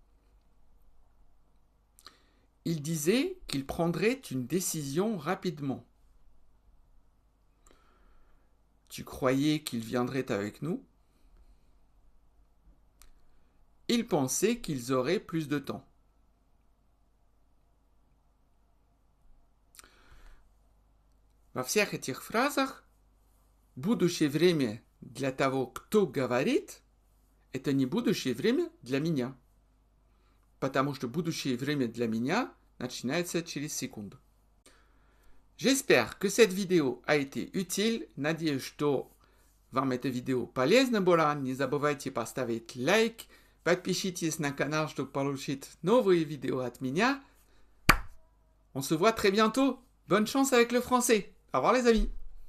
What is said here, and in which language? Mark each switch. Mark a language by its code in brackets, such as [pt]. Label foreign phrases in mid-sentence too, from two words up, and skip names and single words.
[fr] Il disait qu'il prendrait une décision rapidement. Tu croyais qu'il viendrait avec nous? Il pensait qu'ils auraient plus de temps. [ru] Во всех этих фразах будущее время для того, кто говорит, это не будущее время для меня. Потому что будущее время для меня начинается через секунду. [fr] J'espère que cette vidéo a été utile. [ru] Надеюсь, что вам эта видео полезна была. Не забывайте поставить лайк. Подпишитесь на канал, чтобы получить новые видео от меня. [fr] On se voit très bientôt. Bonne chance avec le français. Au revoir les amis.